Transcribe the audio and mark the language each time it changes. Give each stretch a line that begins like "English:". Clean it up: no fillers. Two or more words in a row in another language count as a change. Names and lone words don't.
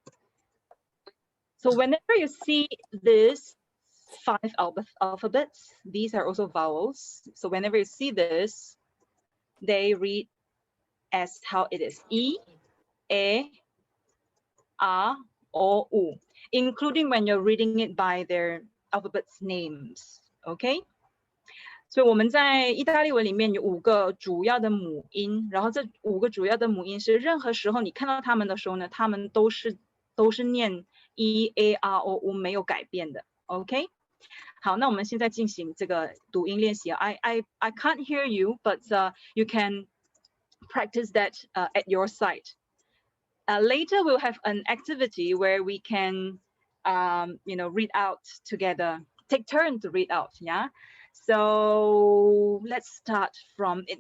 English: So whenever you see this 5 alphabets, these are also vowels. So whenever you see this, they read as how it is: E, A, R, O, U, including when you're reading it by their alphabets names.
Chinese: Okay. 所以我们在意大利文里面有5个主要的母音，然后这5个主要的母音是任何时候你看到它们的时候呢，它们都是念 e a r o u 没有改变的 ，OK？好，那我们现在进行这个读音练习。
English: I can't hear you, but you can practice that at your site. Later we'll have an activity where we can read out together, take turn to read out. Yeah. So let's start from it.